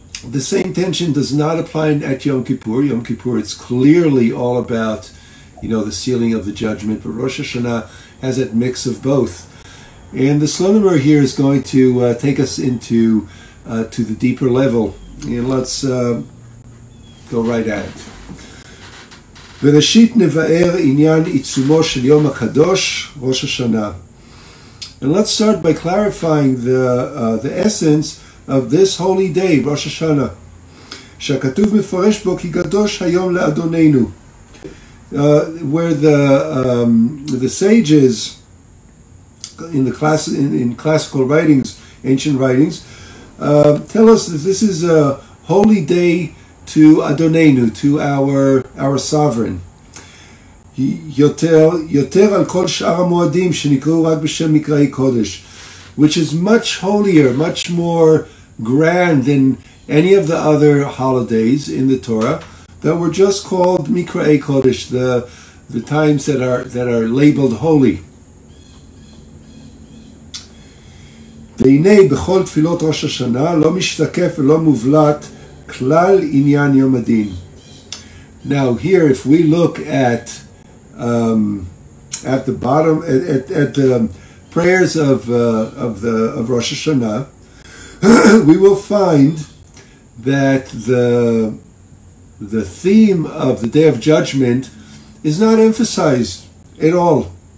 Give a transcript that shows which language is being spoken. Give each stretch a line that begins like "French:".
English: The same tension does not apply at Yom Kippur. Yom Kippur, it's clearly all about, the sealing of the judgment, but Rosh Hashanah has that mix of both. And the Slonim here is going to take us into to the deeper level, and let's go right at it.
Hebrew: וראשית נבאר עניין עיצומו של יום הקדוש, ראש השנה.
English: And let's start by clarifying the essence of this holy day, Rosh HaShannah.
Hebrew: שהכתוב מפרש בו כי קדוש היום לאדוננו.
English: Where the sages in classical writings, ancient writings, tell us that this is a holy day to Adonenu, to our sovereign.
Hebrew: יותר על כל שאר המועדים שנקראו רק בשם מקראי קודש,
English: which is much holier, much more grand than any of the other holidays in the Torah that were just called Mikra'ei Kodesh, the times that are labeled holy.
Hebrew: והנה בכל תפילות ראש השנה לא משתקף ולא מובלט כלל עניין יום הדין.
English: Now here, if we look at the bottom, at the prayers of Rosh HaShannah, we will find that the theme of the Day of Judgment is not emphasized at all.